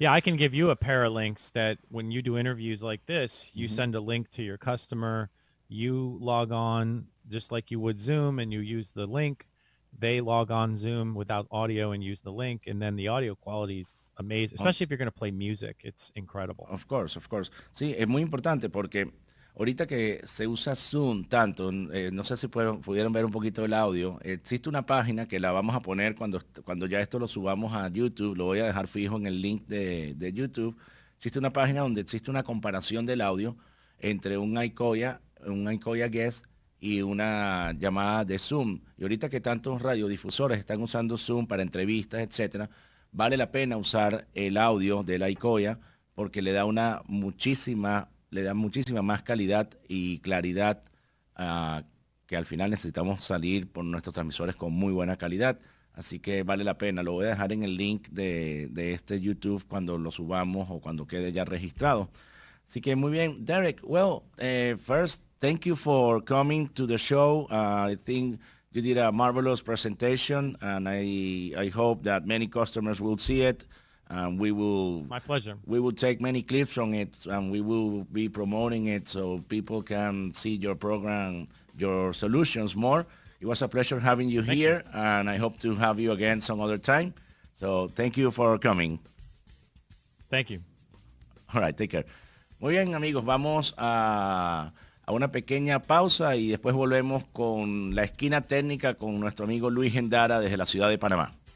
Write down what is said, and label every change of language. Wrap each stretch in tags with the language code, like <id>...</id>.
<en>Yeah, I can give you a pair of links that when you do interviews like this, you send a link to your customer, you log on just like you would Zoom, and you use the link. They log on Zoom without audio and use the link, and then the audio quality is amazing, especially if you're going to play music. It's incredible. Of course.</en> <es>Sí, es muy importante porque ahorita que se usa Zoom tanto, no sé si pudieron ver un poquito el audio, existe una página que la vamos a poner cuando ya esto lo subamos a YouTube, lo voy a dejar fijo en el link de YouTube. Existe una página donde existe una comparación del audio entre un iCoya Guest y una llamada de Zoom. Y ahorita que tantos radiodifusores están usando Zoom para entrevistas, etcétera, vale la pena usar el audio del iCoya porque le da muchísima más calidad y claridad, que al final necesitamos salir por nuestros transmisores con muy buena calidad. Así que vale la pena. Lo voy a dejar en el link de este YouTube cuando lo subamos o cuando quede ya registrado. Así que muy bien.</es> <en>Derek, well, first, thank you for coming to the show. I think you did a marvelous presentation, and I hope that many customers will see it. My pleasure. We will take many clips from it, and we will be promoting it so people can see your program, your solutions more. It was a pleasure having you here, and I hope to have you again some other time. So thank you for coming. Thank you. All right, take care.</en> <es>Muy bien, amigos, vamos a una pequeña pausa y después volvemos con la esquina técnica con nuestro amigo Luis Gendara desde la ciudad de Panamá.</es>